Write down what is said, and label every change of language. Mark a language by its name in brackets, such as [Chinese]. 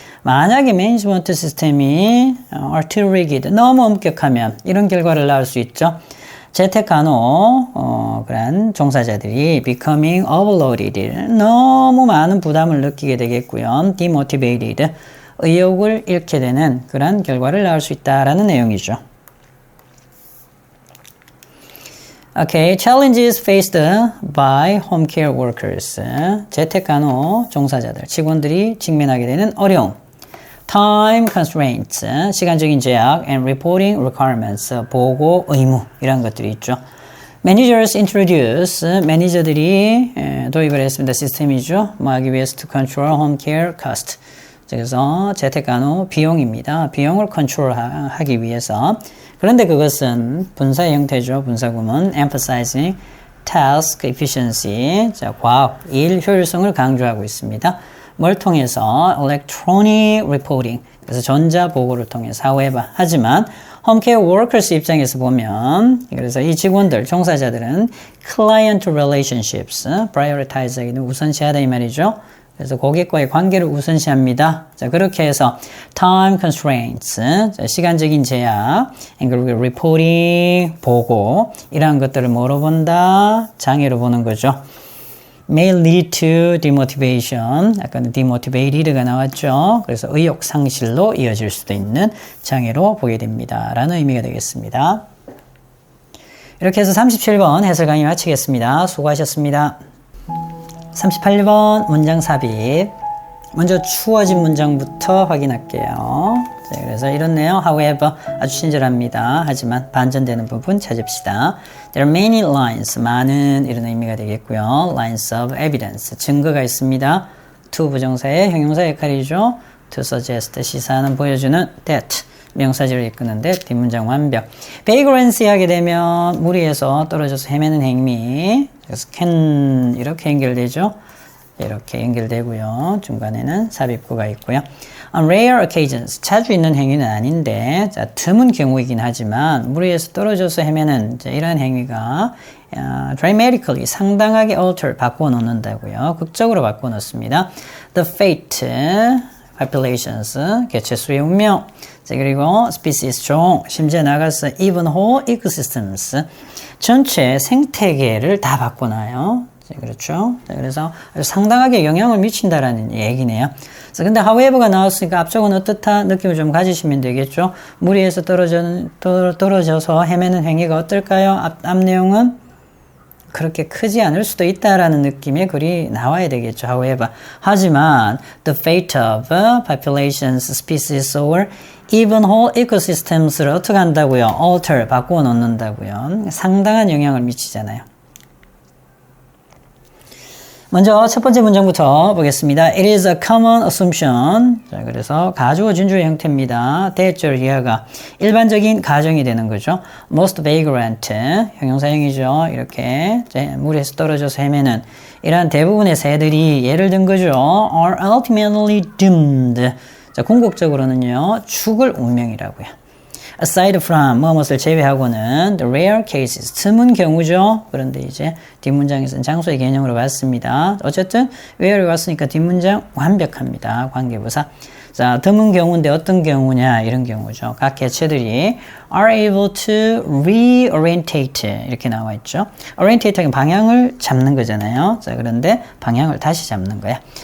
[Korean] 만약에 매니지먼트 시스템이 [English] too rigid, [Korean] 너무 엄격하면 이런 결과를 낳을 수 있죠. 재택간호 그런 종사자들이 [English] becoming overloaded, [Korean] 너무 많은 부담을 느끼게 되겠고요. demotivated, 의욕을 잃게 되는 그런 결과를 낳을 수 있다라는 내용이죠. [English] Okay, challenges faced by home care workers. [Korean] 재택간호 종사자들, 직원들이 직면하게 되는 어려움. [English] Time constraints, [Korean] 시간적인 제약, [English] and reporting requirements, [Korean] 보고 의무, 이런 것들이 있죠. [English] Managers introduce, [Korean] 매니저들이 도입을 했습니다. 시스템이죠. 뭐 하기 위해서 [English] to control home care cost. [Korean] 그래서 재택간호 비용입니다. 비용을 컨트롤하기 위해서. 그런데 그것은 분사의 형태죠. 분사구문 [English] emphasizing task efficiency, [Korean] 자, 과업, 일 효율성을 강조하고 있습니다. 뭘 통해서? [English] electronic reporting, [Korean] 그래서 전자보고를 통해서 however, 하지만 홈케어 워커스 입장에서 보면, 그래서 이 직원들, 종사자들은 [English] client relationships, [Korean] prioritize하기는 우선시하다 이 말이죠. 그래서 고객과의 관계를 우선시합니다. 자, 그렇게 해서 [English] time constraints, [Korean] 자, 시간적인 제약, 그리고 reporting, 보고, 이러한 것들을 뭐로 본다? 장애로 보는 거죠. [English] may lead to demotivation, [Korean] 아까는 [English] demotivated가 나왔죠. [Korean] 그래서 의욕 상실로 이어질 수도 있는 장애로 보게 됩니다. 라는 의미가 되겠습니다. 이렇게 해서 37번 해설 강의 마치겠습니다. 수고하셨습니다. 38번 문장 삽입. 먼저 주어진 문장부터 확인할게요. 자, 그래서 이렇네요. However, 아주 친절합니다. 하지만 반전되는 부분 찾읍시다. [English] There are many lines, [Korean] 많은 이런 의미가 되겠고요. [English] Lines of evidence, [Korean] 증거가 있습니다. to 부정사의 형용사 역할이죠. [English] To suggest, [Korean] 시사하는, 보여주는 that, 명사절을 이끄는데 뒷문장 완벽. vagrancy 하게 되면 무리해서 떨어져서 헤매는 행위. 그래서 can 이렇게 연결되죠. 이렇게 연결되고요. 중간에는 삽입구가 있고요. [English] On rare occasions, [Korean] 자주 있는 행위는 아닌데, 자, 드문 경우이긴 하지만 무리해서 떨어져서 헤매는 이런 행위가 dramatically, 상당하게 alter, 바꿔놓는다고요. 극적으로 바꿔놓습니다. [English] The fate, populations, [Korean] 개체수의 운명. 자, 그리고 species, 종, 심지어 나가서 [English] even whole ecosystems, [Korean] 전체 생태계를 다 바꿔놔요. 그렇죠. 그래서 상당하게 영향을 미친다라는 얘기네요. 그래서 근데 however가 나왔으니까 앞쪽은 어떻다 느낌을 좀 가지시면 되겠죠. 무리해서 떨어져서 헤매는 행위가 어떨까요? 앞 내용은 그렇게 크지 않을 수도 있다라는 느낌의 글이 나와야 되겠죠. [English] However, 하지만 the fate of populations, species, or even whole ecosystems를 [Korean] 어떻게 한다고요? alter, 바꾸어 놓는다고요. 상당한 영향을 미치잖아요. 먼저 첫 번째 문장부터 보겠습니다. [English] It is a common assumption. [Korean] 자, 그래서 가주어 진주의 형태입니다. 대절 이하가 일반적인 가정이 되는 거죠. [English] Most vagrant, [Korean] 형용사형이죠. 이렇게 물에서 떨어져서 헤매는 이러한 대부분의 새들이 예를 든 거죠. [English] Are ultimately doomed. [Korean] 자, 궁극적으로는요, 죽을 운명이라고요. [English] Aside from, [Korean] 무엇을 제외하고는 [English] the rare cases, [Korean] 드문 경우죠. 그런데 이제 뒷문장에서는 장소의 개념으로 봤습니다. 어쨌든 where이 왔으니까 뒷문장 완벽합니다. 관계부사. 자, 드문 경우인데 어떤 경우냐, 이런 경우죠. 각 개체들이 [English] are able to reorientate [Korean] 이렇게 나와 있죠. orientate는 방향을 잡는 거잖아요. 자, 그런데 방향을 다시 잡는 거야.